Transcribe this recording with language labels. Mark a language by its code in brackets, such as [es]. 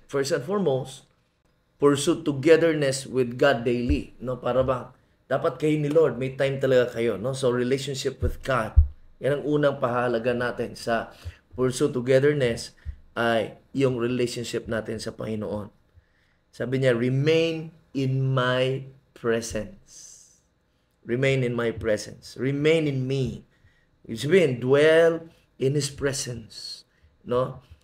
[en] First and foremost, pursue togetherness with God daily. No? [tl] Para bang, dapat kayo ni Lord, may time talaga kayo. No? [en] So, relationship with God. [tl] Yan ang unang pahalaga natin sa pursue togetherness ay yung relationship natin sa Panginoon. Sabi niya, [en] remain in my presence. Remain in my presence. Remain in me. [tl] Ibig sabihin, [en] dwell in His presence. No?